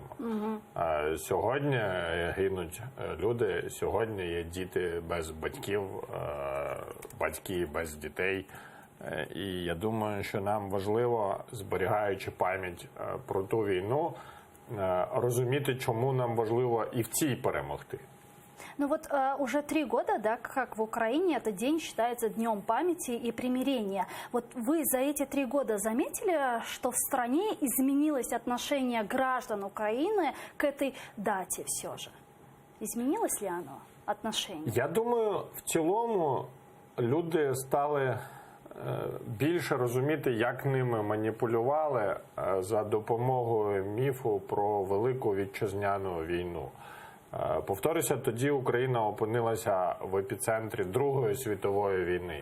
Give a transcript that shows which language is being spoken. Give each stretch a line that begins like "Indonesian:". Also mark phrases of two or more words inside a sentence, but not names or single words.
Ukrainian: Сьогодні гинуть люди, сьогодні є діти без батьків, батьки без дітей. І я думаю, що нам важливо, зберігаючи пам'ять про ту війну, розуміти, чому нам важливо і в цій перемогти.
Russian: Ну вот уже 3 года, да, как в Украине этот день считается Днем памяти и примирения. Вот вы за эти 3 года заметили, что в стране изменилось отношение граждан Украины к этой дате все же? Изменилось ли оно, отношение?
Ukrainian: Я думаю, в цілому люди стали більше розуміти, як ними маніпулювали за допомогою міфу про Велику Вітчизняну війну. Повторюся, тоді Україна опинилася в епіцентрі Другої світової війни.